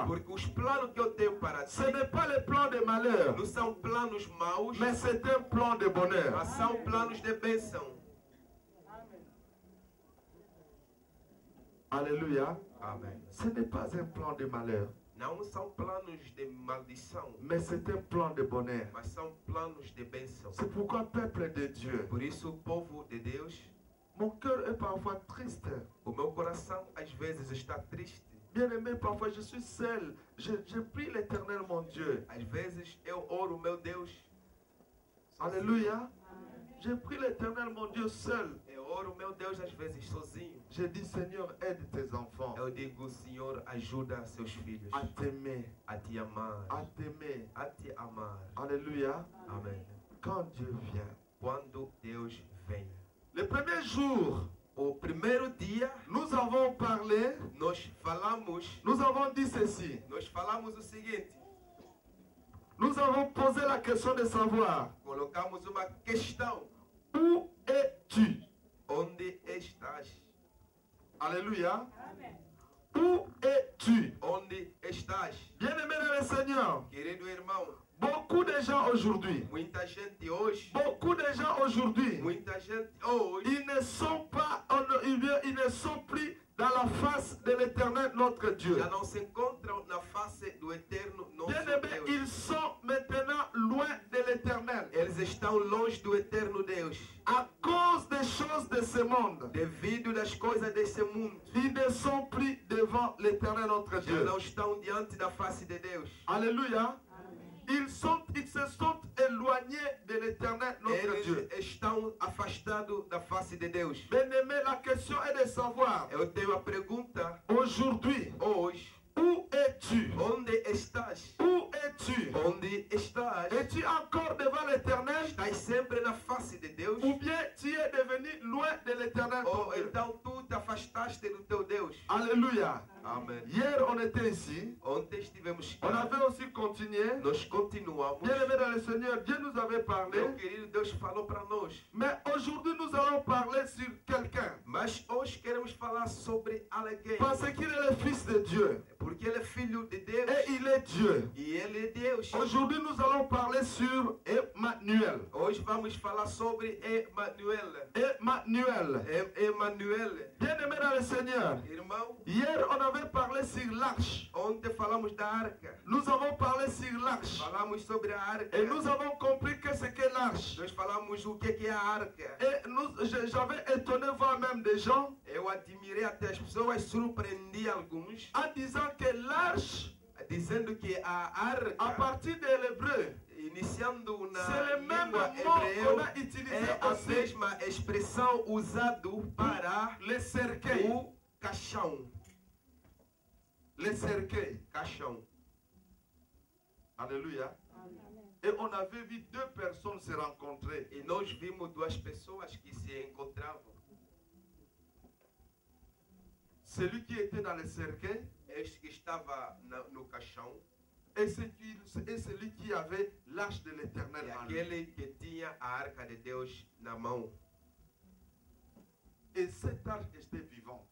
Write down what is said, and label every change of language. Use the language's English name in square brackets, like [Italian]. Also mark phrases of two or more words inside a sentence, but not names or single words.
[Portuguese] Porque os planos que eu tenho para ti [French] ce n'est pas le plan de malheur, [Portuguese] não são planos maus, [French] mais c'est un plan de bonheur. [Portuguese] mas são planos de bênção. [French] Alléluia. [Portuguese] Amém. [French] Ce n'est pas un plan de malheur, [Portuguese] Não são planos de maldição, [French] mais c'est un plan de bonheur. [Portuguese] mas são planos de bênção. [French] C'est pourquoi, peuple de Dieu, [Portuguese] Por isso, o povo de Deus, [French] mon cœur est parfois triste. [Portuguese] o meu coração às vezes está triste. [French] Bien aimé, parfois je suis seul. Je prie l'Éternel, mon Dieu. [Portuguese] Às vezes eu oro, meu Deus. [French] Alléluia. Je prie l'Éternel, mon Dieu, seul. [Portuguese] Eu oro, meu Deus, às vezes sozinho. [French] Je dis, Seigneur, aide tes enfants [Portuguese] Eu digo, Senhor, ajuda seus filhos [French] à t'aimer, [Portuguese] a te amar, [French] à t'aimer. [Portuguese] a te amar. [French] Alléluia. [Portuguese] Amém. [French] Quand Dieu vient. [Portuguese] Quando Deus vem. [French] Le premier jour, [Portuguese] O primeiro dia, [French] nous avons parlé, [Portuguese] nós falamos [French] dit ceci. [Portuguese] o seguinte: [French] Nous avons posé la question de savoir, [Portuguese] colocamos uma questão: [French] où es-tu? [Portuguese] onde estás? [French] Alléluia. Où es-tu? [Portuguese] Onde estás? [French] Bien-aimé dans le Seigneur, [Portuguese] Querido irmão, [French] beaucoup de gens aujourd'hui, [Portuguese] muita gente hoje, [French] beaucoup de gens aujourd'hui, [Portuguese] muita gente hoje, [French] ils ne sont pas, ils ne sont plus dans la face de l'Éternel notre Dieu. [Portuguese] já não se encontram na face do eterno nosso [French] Bien-aimés, [Portuguese] Deus. [French] ils sont maintenant loin de l'Éternel [Portuguese] Eles estão longe do eterno Deus. [French] à cause des choses de ce monde. [Portuguese] Devido das coisas desse mundo, [French] Ils ne sont plus devant l'Éternel notre [Portuguese] já [French] Dieu. [Portuguese] não estão diante da face de Deus. [French] Alléluia. Ils se sont éloignés de l'Éternel notre Dieu. [Portuguese] Eles estão afastados da face de Deus. [French] Bien-aimé, la question est de savoir, [Portuguese] Eu tenho a pergunta [French] aujourd'hui, [Portuguese] hoje: [French] où es-tu? [Portuguese] onde estás? [French] Où es-tu? [Portuguese] Onde estás? [French] Es-tu encore devant l'Éternel? [Portuguese] Estás sempre na face de Deus? [French] Ou bien tu es devenu loin de l'Éternel ton [Portuguese] Ou [French] Dieu? [Portuguese] então tu te afastaste do teu Deus? [French] Alléluia. [Portuguese] Amém. [French] Hier, on était ici. [Portuguese] Ontem estivemos [French] On [Portuguese] cá. [French] avait aussi continué. [Portuguese] Nós continuamos. [French] Bien-aimé dans le Seigneur, Dieu nous avait parlé. [Portuguese] Meu querido Deus falou para nós. [French] Mais aujourd'hui, nous allons parler sur quelqu'un. [Portuguese] Mas hoje queremos falar sobre alguém. [French] Parce qu'il est le Fils de Dieu. [Portuguese] Porque ele é filho de Deus. [French] Et il est Dieu. [Portuguese] E ele é Deus. [French] Aujourd'hui, nous allons parler sur Emmanuel. [Portuguese] Hoje vamos falar sobre Emmanuel. [French] Emmanuel. [Portuguese] Emmanuel. [French] Bien-aimé dans le Seigneur, [Portuguese] Irmão, [French] hier, on avait parlé sur l'arche. [Portuguese] ontem falamos da arca. [French] Nous avons parlé sur l'arche. [Portuguese] Falamos sobre a arca. [French] Et nous avons compris que c'est que l'arche. [Portuguese] Nós falamos o que é a arca. [French] Et j'avais étonné voir même des gens [Portuguese] Eu admirei até as pessoas, surpreendi alguns, [French] en disant que l'arche, [Portuguese] dizendo que a [French] à [Portuguese] arca, [French] partir de l'hébreu, [Portuguese] iniciando na [French] c'est le même [Portuguese] língua [French] mot qu'on [Portuguese] hebreu, [French] a utilisé [Portuguese] é a [French] aussi [Portuguese] mesma expressão usada para [French] le cercueil. [Portuguese] o caixão. [French] Le cercueil. [Portuguese] Caixão. [French] Alléluia. Et on avait vu deux personnes se rencontrer. [Portuguese] E nós vimos duas pessoas que se encontravam. [French] Celui qui était dans le cercueil [Portuguese] Este que estava no caixão [French] et celui qui avait l'arche de l'Éternel [Portuguese] e [French] en lui. [Portuguese] aquele que tinha a arca de Deus na mão. [French] Et cette arche était vivante.